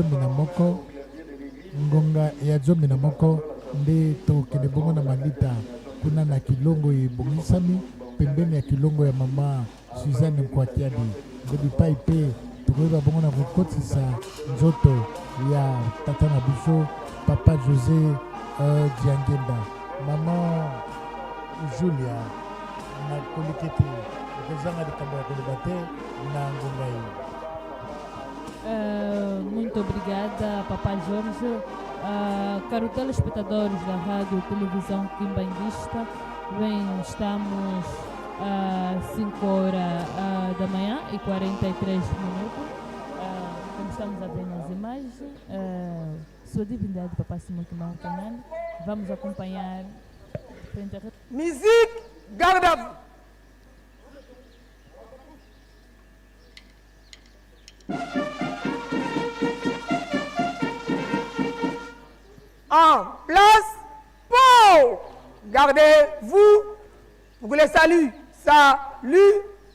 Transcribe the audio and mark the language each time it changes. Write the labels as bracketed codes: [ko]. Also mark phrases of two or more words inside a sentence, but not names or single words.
[ln] ya zomi na moko nde tokende bongo na malita kuna na kilongo ebongisami pembeni ya kilongo ya mama Suzanne Nkwakiadi nde bipai mpe tokoyeba bongo na kokotisa nzoto ya tata na biso papa José Diangenda mama Julia na kolikete okozanga likambo ya koloba te na ngonga ye. [pt] Muito obrigada, Papa Jorge. Caro telespectadores da Rádio Televisão Quimbanguista, estamos às 5 horas da manhã e 43 minutos. Como estamos a ver nas imagens, sua divindade, Papa Simão Kimbangu Canani, vamos acompanhar. [fr] Musique, garde à vous. En place, pour gardez-vous, vous les salut, salut.